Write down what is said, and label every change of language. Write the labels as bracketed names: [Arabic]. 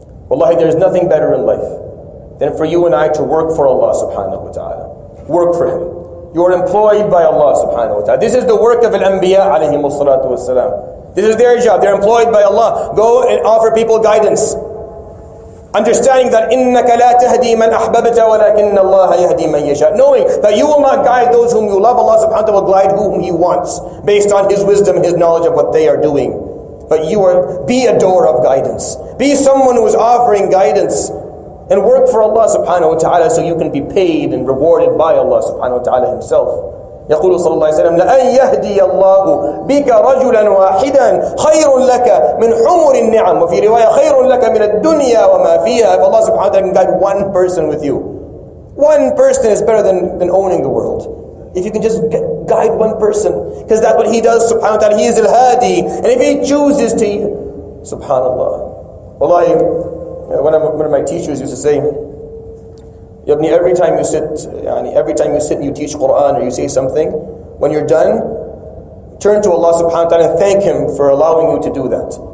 [English] Wallahi, there is nothing better in life than for you and I to work for Allah subhanahu wa ta'ala. Work for Him. You are employed by Allah subhanahu wa ta'ala. This is the work of al-anbiya alayhimus salatu wassalam. This is their job. They're employed by Allah. Go and offer people guidance. Understanding that [Arabic] إِنَّكَ لَا تَهْدِي مَنْ أَحْبَبْتَ وَلَكِنَّ اللَّهَ يَهْدِي مَنْ يَشَاءُ. [English] Knowing that you will not guide those whom you love, Allah subhanahu wa ta'ala will guide whom He wants based on His wisdom, His knowledge of what they are doing. But be a door of guidance. Be someone who is offering guidance and work for Allah subhanahu wa ta'ala so you can be paid and rewarded by Allah subhanahu wa ta'ala Himself. [Arabic] يقول صلى الله عليه وسلم لأن يهدي الله بك رجلا واحدا خير لك من حمر النعم وفي رواية خير لك من الدنيا وما فيها. [English] If Allah subhanahu wa ta'ala can guide one person with you, one person is better than owning the world. If you can just guide one person, because that's what He does subhanahu wa ta'ala. He is Elah Adi, and if He chooses to, subhanallah. Wallahi, one of my teachers used to say, Yabni, every time you sit and you teach Quran or you say something, when you're done, turn to Allah subhanahu wa ta'ala and thank Him for allowing you to do that.